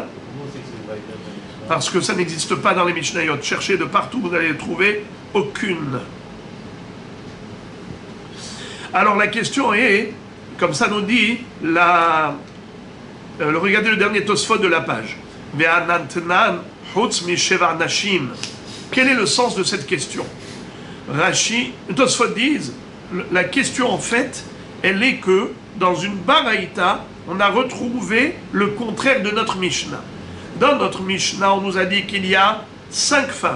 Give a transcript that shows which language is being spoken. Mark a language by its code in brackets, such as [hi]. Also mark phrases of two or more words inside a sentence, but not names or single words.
[fr] Comment c'est que c'est une braïta, pas une Mishnah? Parce que ça n'existe pas dans les Mishnayot. Cherchez de partout, vous n'allez trouver aucune. Alors la question est, comme ça nous dit, regardez le dernier Tosfot de la page. [he] והא תנן חוץ משבע נשים. [fr] Quel est le sens de cette question? Rashi, Tosfot disent, la question en fait, elle est que dans une baraïta, on a retrouvé le contraire de notre Mishnah. Dans notre Mishnah, on nous a dit qu'il y a 5 femmes.